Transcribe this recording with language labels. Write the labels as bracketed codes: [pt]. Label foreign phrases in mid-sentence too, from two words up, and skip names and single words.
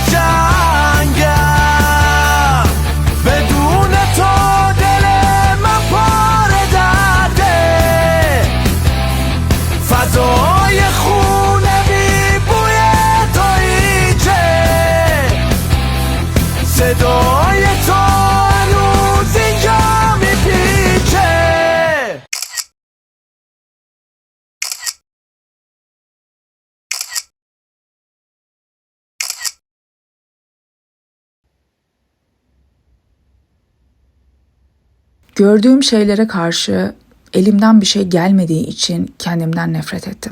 [fa] قشنگم بدون تو دل من پاره درده فضای خونه بی بوی توییچه صدای تو هنوز اینجا میپیچه [tr] Gördüğüm şeylere karşı elimden bir şey gelmediği için kendimden nefret ettim.